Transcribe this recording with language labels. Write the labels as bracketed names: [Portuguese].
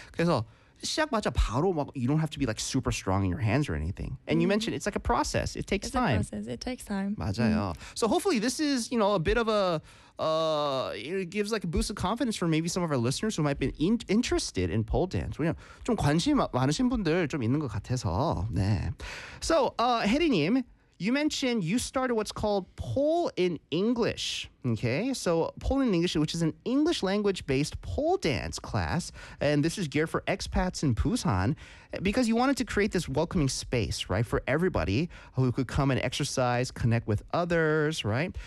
[Korean] 그래서 시작마자 바로 막 [English] you don't have to be like super strong in your hands or anything. And you mentioned it's like a process. It takes time. It's a process. It takes time. [Korean] 맞아요. [English] So hopefully this is, you know, a bit of a, it gives like a boost of confidence for maybe some of our listeners who might be interested in pole dance. [Korean] 왜냐면 좀 관심 많으신 분들 좀 있는 것 같아서. 네. [English] So, 혜리님, you mentioned you started what's called Pole in English. Okay, so Pole in English, which is an English language-based pole dance class, and this is geared for expats in Busan, because you wanted to create this welcoming space, right, for everybody who could come and exercise, connect with others, right?